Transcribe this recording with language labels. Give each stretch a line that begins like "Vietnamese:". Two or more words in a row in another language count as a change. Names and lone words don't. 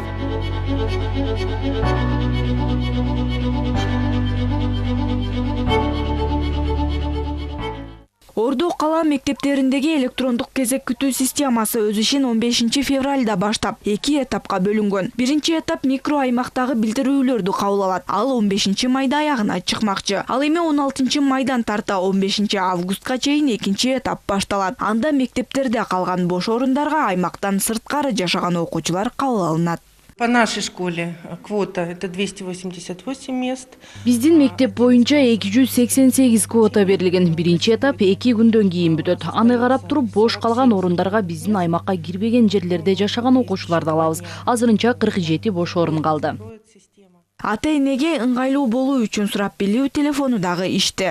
Kyrgyz: Ордо кала мектептериндеги электрондук кезек күтүү системасы өз ишин 15 февралда баштап, 2 этапка бөлүнгөн. Биринчи этап микро аймактагы билдирүүлөрдү кабыл алат. Ал 15 майда аягына чыкмакчы. Ал эми 16 майдан тарта 15 августка чейин экинчи этап башталат. Анда мектептерде калган бош орундарга аймактан сырткары жашаган окуучулар кабыл алынат.
Russian: По нашей школе квота это 288 мест.
Kyrgyz: Биздин мектеп боюнча 288 квота берилген. Биринчи этап 2 күндөн кийин бүтөт. Аны карап туруп бош калган орундарга биздин аймакка кирбеген жерлерде жашаган окуучуларды алабыз. Азырынча 47 бош орун калды. Ата-энеге ыңгайлуу болуу үчүн сурап билүү телефону дагы иште.